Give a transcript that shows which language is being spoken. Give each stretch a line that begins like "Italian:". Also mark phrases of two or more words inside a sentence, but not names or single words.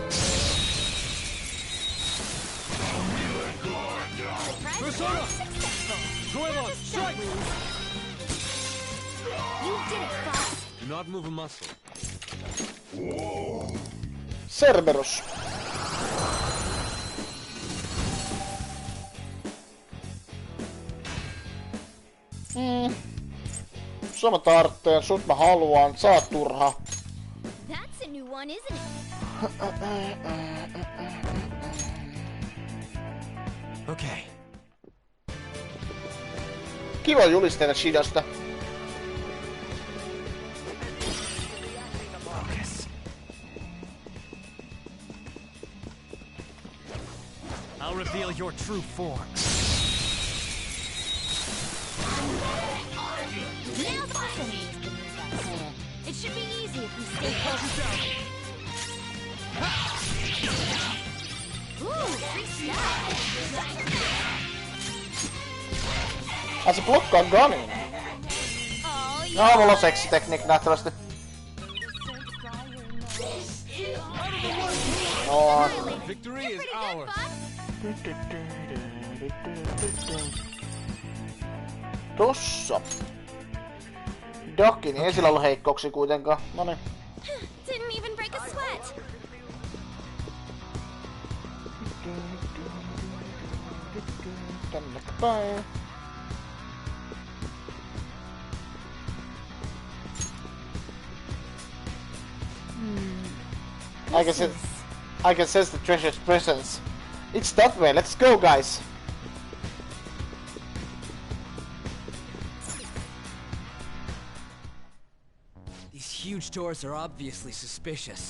English: Persona! Goemon, strike! You did it, boss. Do not move a muscle. Cerberus.
Finnish: Sua mä tartteen, sut mä haluan, sä oot turha.
English: That's a new one, isn't it? Okay.
Finnish: Kiva julisteita Shidosta.
English: Focus. I'll reveal your true form. Now awesome. It should be easy if we stay close. Ooh, free stuff.
Finnish: Ai se blokkaa Gunin. No, mulla on seksitekniikki nähtävästi.
English: No. Victory is ours.
Finnish: Tossa. Dokin, ei sillä ollut heikkouksia kuitenkaan. Noniin.
English: Didn't even break a sweat.
Finnish: Tänne päin.
English: I can sense the treasure's presence. It's that way. Let's go, guys. These huge doors are obviously suspicious.